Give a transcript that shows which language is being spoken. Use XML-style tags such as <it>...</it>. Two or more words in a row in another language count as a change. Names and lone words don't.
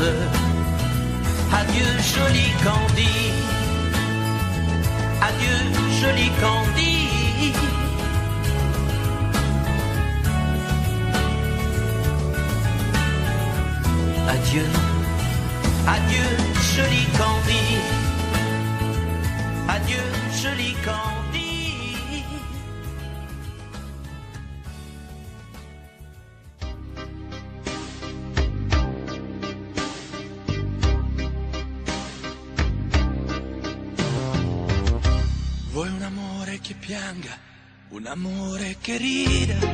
<fr>Adieu, joli Candy, adieu, joli Candy. Adieu, adieu, joli Candy, adieu, joli Candy.</fr> <it>Vuoi un amore che pianga, un amore che rida,</it>